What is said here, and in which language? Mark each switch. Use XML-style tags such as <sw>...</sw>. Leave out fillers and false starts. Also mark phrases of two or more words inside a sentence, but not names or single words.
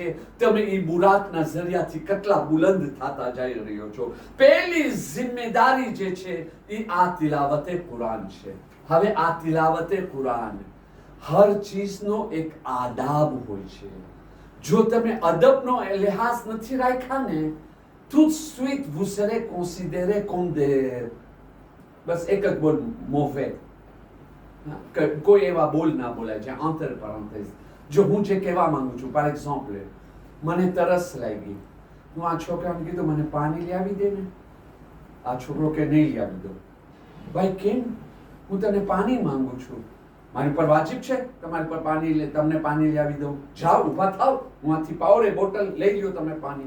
<gu>તમે એ બુરાકના જરિયાથી કેટલા બુલંદ થતા જઈ રહ્યો છો. પહેલી જિમ્મેદારી જે છે એ આ તિલાવતે કુરાન છે. હવે આ તિલાવતે કુરાન હર ચીજનો એક આદાબ હોય છે. જો તમે અદબનો લિહાઝ નથી રાખ્યા ને,</gu> <fr>tout de suite vous serez considéré comme des</fr> <gu>બસ એક જ બોલ</gu> <fr>mauvais.</fr> <gu>કોઈ એવા બોલ ના બોલાય છે</gu> <fr>entre parenthèses.</fr> <gu>જો હું જે કહેવા માંગુ છું,</gu> <fr>par exemple</fr> <gu>મને તરસ લાગી, હું આ છોકરાને કીધું મને પાણી લાવી દે ને. આ છોકરો કે નહીં લાવી દો. ભાઈ કેમ? હું તને પાણી માંગુ છું, મારી પર વાજિબ છે તમારી પર પાણી તમને પાણી લાવી દઉં? જાઓ ઊભા થાવ, હું આથી પાવડે બોટલ લઈ લ્યો તમે પાણી.</gu>